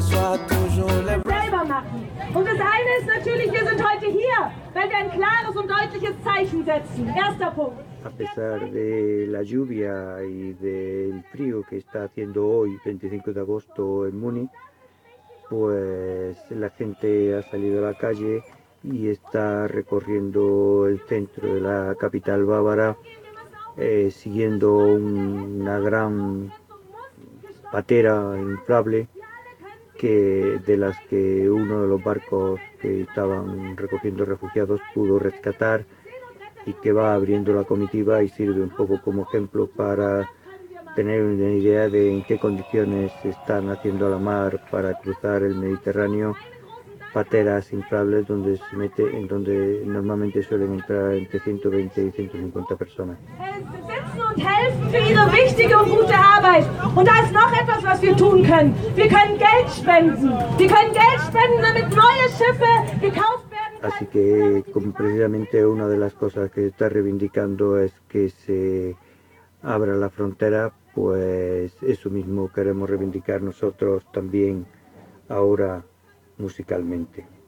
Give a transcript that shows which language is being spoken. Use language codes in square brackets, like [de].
[de] Selber machen. Und das eine ist natürlich, wir sind heute hier, weil wir ein klares und deutliches Zeichen setzen. Erster Punkt. [es] A pesar de la lluvia y del frío que está haciendo hoy, 25 de agosto en Múnich, pues la gente ha salido a la calle y está recorriendo el centro de la capital bávara, siguiendo una gran patera inflable que de las que uno de los barcos que estaban recogiendo refugiados pudo rescatar y que va abriendo la comitiva y sirve un poco como ejemplo para tener una idea de en qué condiciones se están haciendo a la mar para cruzar el Mediterráneo pateras inflables donde se mete, en donde normalmente suelen entrar entre 120 y 150 personas. [de] Und helfen für ihre wichtige und gute Arbeit. Und da ist noch etwas, was wir tun können. Wir können Geld spenden. Wir können Geld spenden, damit neue Schiffe gekauft werden. [es] Así que precisamente una de las cosas que está reivindicando es que se abra la frontera, pues eso mismo queremos reivindicar nosotros también ahora musicalmente.